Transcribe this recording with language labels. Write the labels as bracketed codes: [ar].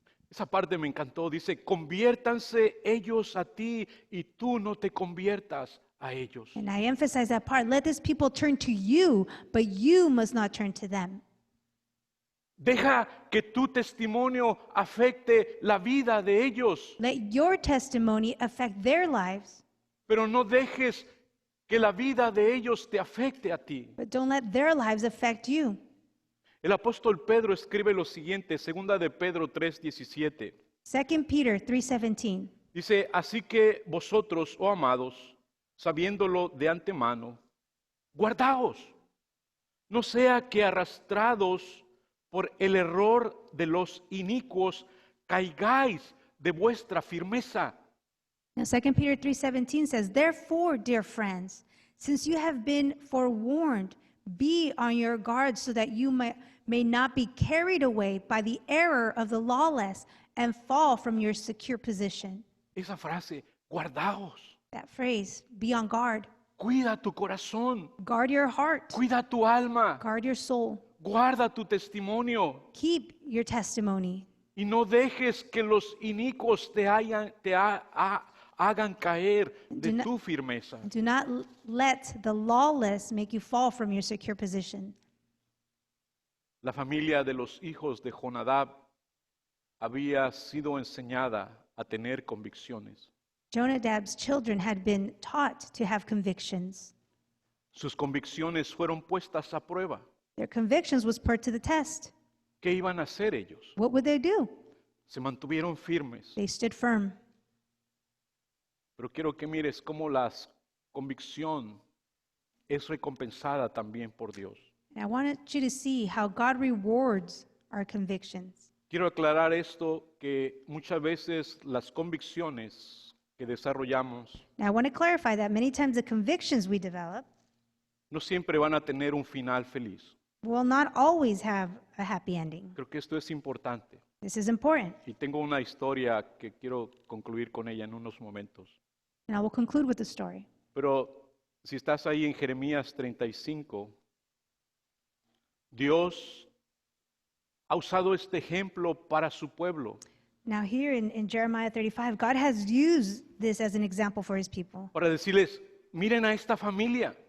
[es] Esa parte me encantó. Dice, conviértanse ellos a ti y tú no te conviertas a ellos. [en] And I emphasize that part. Let this people turn to you, but you must not turn to them. [es] Deja que tu testimonio afecte la vida de ellos, [en] Let your testimony affect their lives, [es] pero no dejes que la vida de ellos te afecte a ti. [en] but don't let their lives affect you. [es] El apóstol Pedro escribe lo siguiente, segunda de Pedro 3:17. [en] 2 Peter 3:17. [es] Dice, así que vosotros, oh amados, sabiéndolo de antemano, guardaos, no sea que arrastrados por el error de los inicuos, caigáis de vuestra firmeza. [en] Now 2 Peter 3:17 says, "Therefore, dear friends, since you have been forewarned, be on your guard so that you may not be carried away by the error of the lawless and fall from your secure position." [es] Esa frase, guardaos, [en] That phrase, be on guard. [es] cuida tu corazón, [en] Guard your heart. [es] cuida tu alma, [en] Guard your soul. [es] guarda tu testimonio [en] Keep your testimony. [es] y no dejes que los inicuos te hagan caer de [en] Do not- [es] tu firmeza. [en] Do not let the lawless make you fall from your secure position. [es] La familia de los hijos de Jonadab había sido enseñada a tener convicciones. [en] Jonadab's children had been taught to have convictions. [es] Sus convicciones fueron puestas a prueba. [en] Their convictions was put to the test. [es] ¿Qué iban a hacer ellos? [en] What would they do? [es] Se mantuvieron firmes. [en] They stood firm. [es] Pero quiero que mires cómo la convicción es recompensada también por Dios. [en] And I wanted you to see how God rewards our convictions. [es] Quiero aclarar esto, que muchas veces las convicciones que desarrollamos [en] Now, I want to clarify that many times the convictions we develop [es] no siempre van a tener un final feliz. [en] will not always have a happy ending. [es] Creo que esto es importante. [en] This is important. [es] Y tengo una historia que quiero concluir con ella en unos momentos. [en] And I will conclude with the story. [es] Pero si estás ahí en Jeremías 35, Dios ha usado este ejemplo para su pueblo, [en] Now, here in Jeremiah 35, God has used this as an example for his people [es] para decirles, miren a esta familia